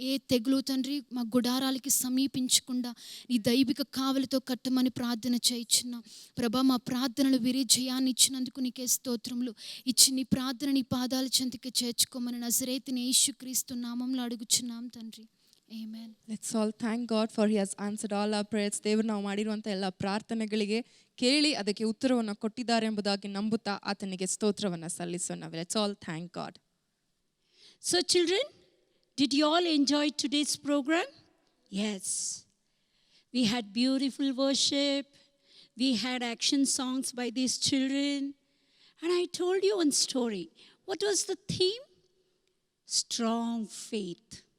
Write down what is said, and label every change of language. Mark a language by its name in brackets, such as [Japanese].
[Telugu] ఏ తెగులు తండ్రి మా గుడారాలకి సమీపించకుండా నీ దైవిక కావలితో కట్టమని ప్రార్థన చేయించున్నాం ప్రభా. మా ప్రార్థనలు విరి జయాన్ని ఇచ్చినందుకు నీకే స్తోత్రములు. ఇచ్చి నీ ప్రార్థన నీ పాదాల చెంతకి చేర్చుకోమని నజరేతుని యేసుక్రీస్తు నామములో అడుగుచున్నాం తండ్రి. [English] Amen. Let's all thank God for He has answered all our prayers. [Kannada] ದೇವರು ನಾವು ಮಾಡಿರುವಂಥ ಎಲ್ಲ ಪ್ರಾರ್ಥನೆಗಳಿಗೆ ಕೇಳಿ ಅದಕ್ಕೆ ಉತ್ತರವನ್ನು ಕೊಟ್ಟಿದ್ದಾರೆ ಎಂಬುದಾಗಿ ನಂಬುತ್ತಾ ಆತನಿಗೆ ಸ್ತೋತ್ರವನ್ನು ಸಲ್ಲಿಸೋಣ. [English] Let's all thank God. So children, did you all enjoy today's program? Yes. We had beautiful worship. We had action songs by these children. And I told you one story. What was the theme? Strong faith.